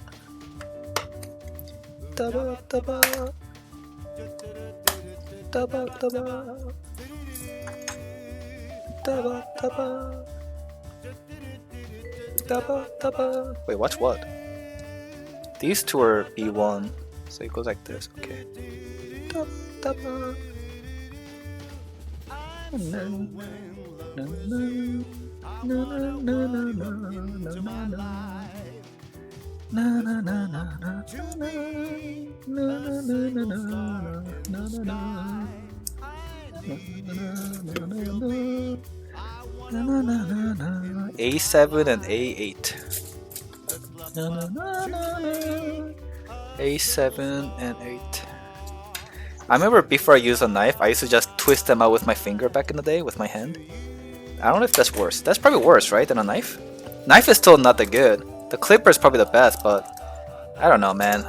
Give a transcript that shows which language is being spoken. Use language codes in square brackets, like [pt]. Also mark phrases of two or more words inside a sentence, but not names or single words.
[en] Daba daba. Daba daba. Daba daba. Daba daba. Wait, watch what? These two are B1, so it goes like this. Okay. Daba daba. No, no. No no no no no no no no no no no A7 and A8. A7 and 8. I remember before I used a knife, I used to just twist them out with my finger back in the day with my hand. I don't know if that's worse. That's probably worse, right, than a knife? Knife is still not that good. The clipper is probably the best, but I don't know, man.